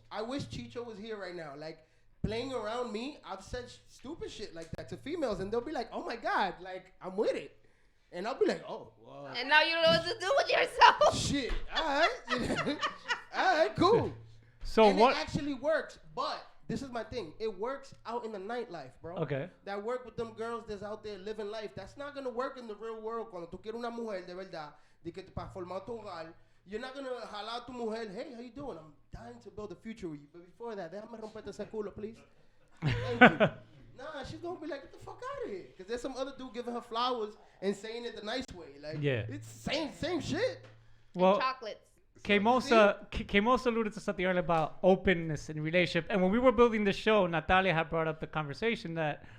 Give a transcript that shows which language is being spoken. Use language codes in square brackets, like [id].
[en] I wish Chicho was here right now. Like playing around me, I've said stupid shit like that to females, and they'll be like, "Oh my god, like I'm with it," and I'll be like, "Oh, well, And now you don't know what to do with yourself. shit, all right, all right, cool." So and what? it actually works, but this is my thing. It works out in the nightlife, bro. Okay. That work with them girls that's out there living life. That's not gonna work in the real world. [es] Cuando tú quieres una mujer de verdad, de que para formar tu hogar, [en] you're not gonna [es] jalar a tu mujer. [en] Hey, how you doing? I'm dying to build a future with you. But before that, [es] déjame romperte ese culo, [en] please. Thank you. Nah, she's gonna be like, get the fuck out of here. Because there's some other dude giving her flowers and saying it the nice way. Like, Yeah. it's same shit. Well, Chocolates. Kamos alluded to something earlier about openness in relationship. And when we were building the show, Natalia had brought up the conversation that